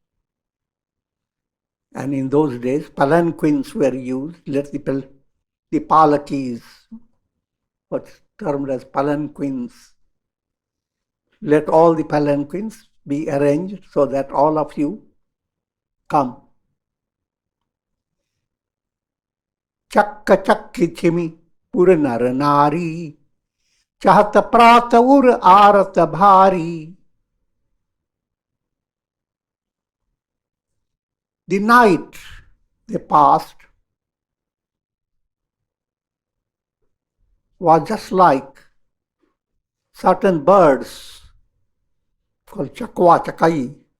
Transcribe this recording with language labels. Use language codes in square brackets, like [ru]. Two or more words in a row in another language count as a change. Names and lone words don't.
[en] And in those days, palanquins were used. Let the palakis, what's termed as palanquins, let all the palanquins be arranged so that all of you come. [awa] चक्क चक्कि चिमि, पुर नर नारी, चाहत प्रात उर आरत भारी. [en] The night they passed was just like certain birds called chakwa chakai.